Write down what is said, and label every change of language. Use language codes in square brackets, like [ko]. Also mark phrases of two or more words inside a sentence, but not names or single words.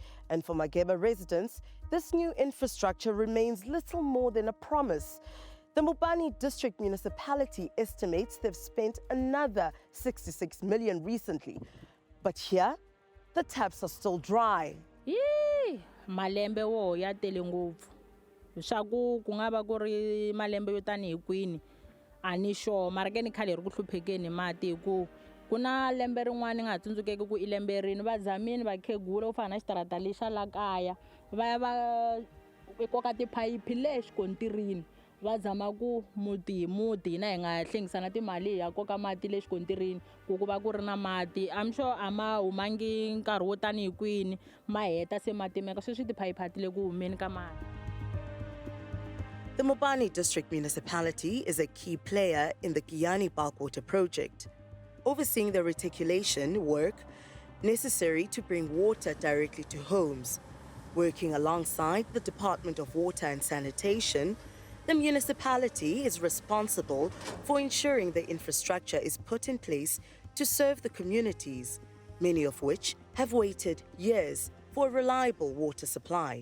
[en] And for Mageba residents, this new infrastructure remains little more than a promise. The Mopani District Municipality estimates they've spent another 66 million recently. But here, the taps are still dry. [ts] Yee, malembe wo ya tele ngopfu. Swa ku nga va ku ri malembe yo tani hi kwini ani sure mara ke ni khale ri ku hluphekeni mati ku kuna lembe rin'wana nga tsundzukeki ku ilembe rini va zamini va khegula u fana na xitarata lexa la kaya va ya va koka tiphayiphi le xikontirini va zama ku muti hi muti na hi nga hlengisana timali ya koka mati le xikontirini ku va ku ri na mati. [en] I'm sure [ts] a ma humangi nkarhi wo tani hi kwini ma heta se mati meka sweswi tiphayiphi a ti le ku humeni ka mati. [en] The Mopani District Municipality is a key player in the Giyani Bulk Water Project, overseeing the reticulation work necessary to bring water directly to homes. Working alongside the Department of Water and Sanitation, the municipality is responsible for ensuring the infrastructure is put in place to serve the communities, many of which have waited years for a reliable water supply.